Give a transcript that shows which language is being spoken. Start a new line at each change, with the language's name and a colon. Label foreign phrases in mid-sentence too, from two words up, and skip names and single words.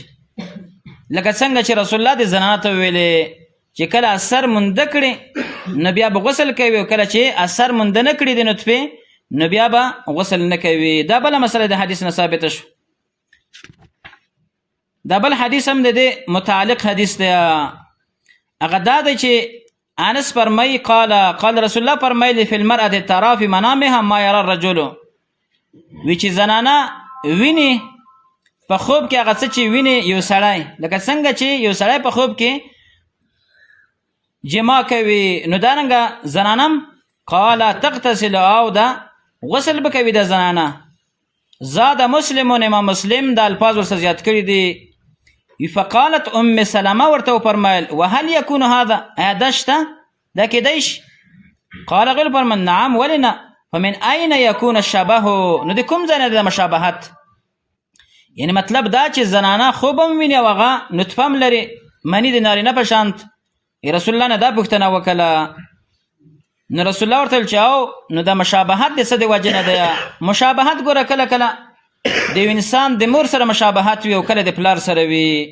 Pashto: لکه څنګه چې رسول الله د زنانه ته ویلې چې کله اثر مونده کړي نو بیا به غسل کوي، او کله چې اثر مونده نه کړي د نطفې نو بیا به غسل نه کوي. دا بله مسله د حدیث نه ثابته شو. دا بل حدیث هم د دې متعلق حدیث دی. هغه دا دی چې انس فرمایي
Arabic: قال رسول الله فرمایلی فی المرأة ترى فی منامها ما یرى الرجل،
Pashto: وی چې زنانه ویني په خوب کې هغه څه چې ویني یو سړی، لکه څنګه چې یو سړی په خوب کې جما کوي نو دارنګه زنانم
Arabic: قال تغتسل،
Pashto: او دا غسل به کوي د زنانه.
Arabic: زاد مسلمون،
Pashto: امام مسلم د الفاظ ورسره زیات کړي دي.
Arabic: فقالت ام سلمه
Pashto: ورته وفرمایل
Arabic: وهل یکون هذا،
Pashto: ایا دا شته دا کیدای شي؟ قال غل فرمایل نعم ولې نه.
Arabic: فمن اين يكون الشبه،
Pashto: نو د کوم ځای نه د مشابهت؟ یعنی مطلب دا چې زنانه خوب هم ویني او هغه نطفه هم لري منی د نارینه په شانت. رسول الله نه دا پوښتنه وکړه، نو رسول الله ورته ویل چې او نو د مشابهت د څه د وجې نه ده؟ مشابهت ګوره کله کله د یو انسان د مور سره مشابهت وي او کله د پلار سره وي.